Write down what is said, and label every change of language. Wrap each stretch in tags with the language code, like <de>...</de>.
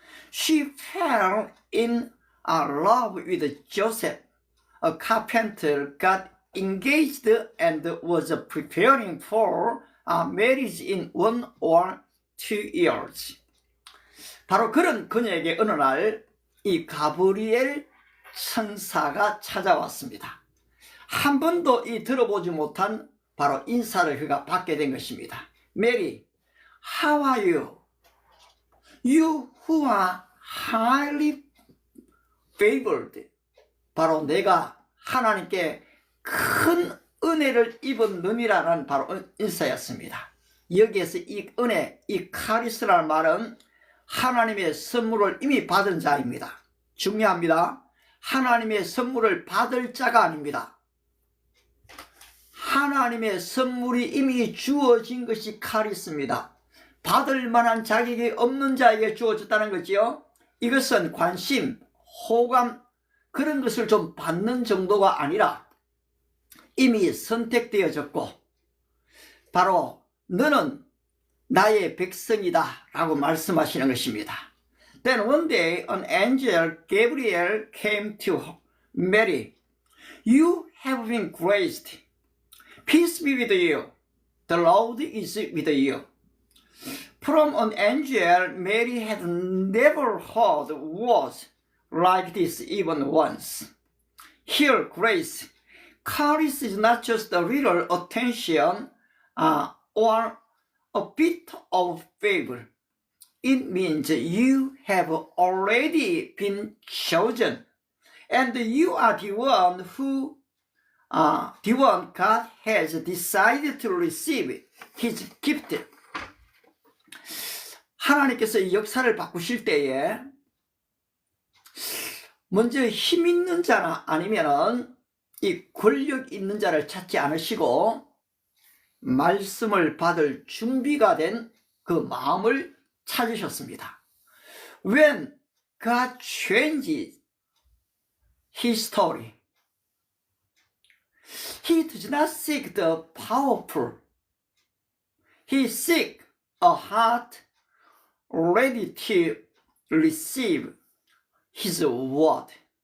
<en>She fell in love with Joseph, a carpenter, got engaged and was preparing for marriage in 1 or 2 years.</en> <ko>바로 그런 그녀에게 어느 날 이 가브리엘 천사가 찾아왔습니다. 한 번도 들어보지 못한 바로 인사를 그가 받게 된 것입니다.</ko> <en>Mary, how are you? You who are highly favored.</en> <ko>바로 내가 하나님께 큰 은혜를 입은 놈이라는 바로 인사였습니다. 여기에서 이 은혜, 이 카리스라는 말은 하나님의 선물을 이미 받은 자입니다. 중요합니다. 하나님의 선물을 받을 자가 아닙니다. 하나님의 선물이 이미 주어진 것이 카리스입니다. 받을 만한 자격이 없는 자에게 주어졌다는 거지요. 이것은 관심, 호감 그런 것을 좀 받는 정도가 아니라 이미 선택되어졌고 바로 너는 나의 백성이다 라고 말씀하시는 것입니다.</ko> <en>Then one day an angel Gabriel came to Mary. You have been graced. Peace be with you. The Lord is with you. From an angel, Mary had never heard words like this even once. Here, grace. Charis is not just a little attention or a bit of favor. It means you have already been chosen, and you are the one who, the one God has decided to receive His gift.</en> <ko>하나님께서 이 역사를 바꾸실 때에 먼저 힘 있는 자나 아니면은 이 권력 있는 자를 찾지 않으시고 말씀을 받을 준비가 된 그 마음을 찾으셨습니다.</ko> <en>When God changed His story, He does not seek the powerful. He seeks a heart ready to receive His word.</en>